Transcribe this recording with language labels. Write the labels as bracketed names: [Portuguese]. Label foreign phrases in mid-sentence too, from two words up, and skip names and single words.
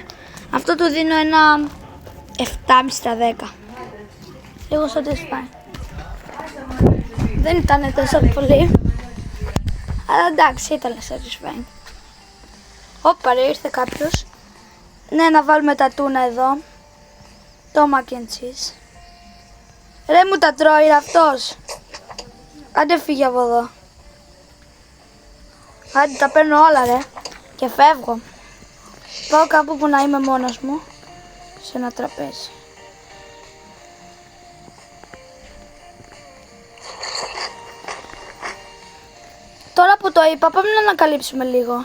[Greek] Αυτό του δίνω ένα 7,5 στα 10. Λίγο satisfying. Δεν ήταν τόσο πολύ. Αλλά εντάξει, ήταν satisfying. Ρε, ήρθε κάποιος. Ναι, να βάλουμε τα τούνα εδώ. Το [English] mac and cheese. [Greek] Ρε, μου τα τρώει αυτός. Άντε φύγε από εδώ. Άντε τα παίρνω όλα ρε. Και φεύγω. Πάω κάπου που να είμαι μόνος μου. Σε ένα τραπέζι. Τώρα που το είπα, πάμε να ανακαλύψουμε λίγο.